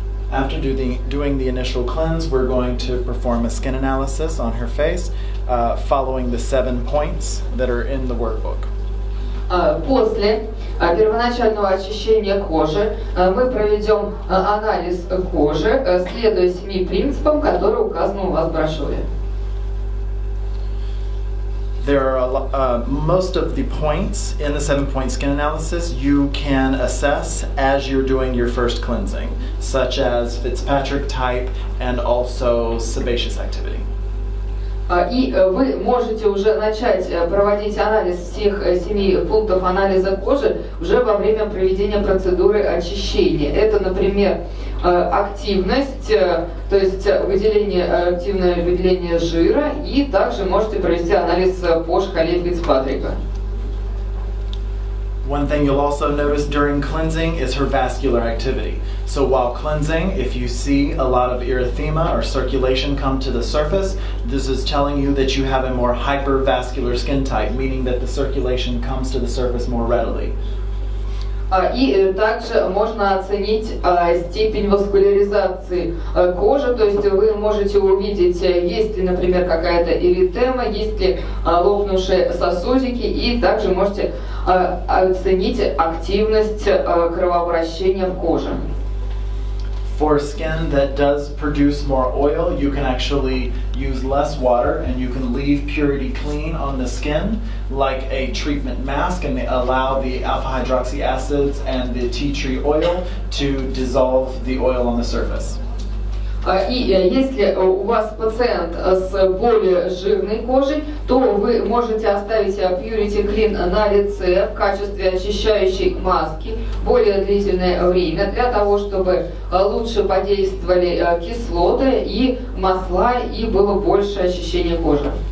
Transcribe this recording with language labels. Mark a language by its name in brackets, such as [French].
[English] After doing the initial cleanse, we're going to perform a skin analysis on her face, following the 7 points that are in the workbook. [Russian] После первоначального очищения кожи мы проведем анализ кожи, следуя 7 принципам, которые указаны у вас в брошюре. [English] There are most of the points in the 7-point skin analysis you can assess as you're doing your first cleansing, such as Fitzpatrick type and also sebaceous activity. [Russian] И вы можете уже начать проводить анализ всех 7 пунктов анализа кожи уже во время проведения процедуры очищения. Это, например, активность, то есть активное выделение жира, и также можете провести анализ по шкале Фицпатрика. [English] One thing you'll also notice during cleansing is her vascular activity. So while cleansing, if you see a lot of erythema or circulation come to the surface, this is telling you that you have a more hypervascular skin type, meaning that the circulation comes to the surface more readily. [Russian] И также можно оценить степень васкуляризации кожи, то есть вы можете увидеть, есть ли, например, какая-то эритема, есть ли лопнувшие сосудики, и также можете оценить активность кровообращения в коже. [English] For skin that does produce more oil, you can actually use less water and you can leave purity clean on the skin like a treatment mask, and allow the alpha hydroxy acids and the tea tree oil to dissolve the oil on the surface. [Russian] И если у вас пациент с более жирной кожей, то вы можете оставить Purity Clean на лице в качестве очищающей маски более длительное время, для того, чтобы лучше подействовали кислоты и масла, и было больше очищения кожи.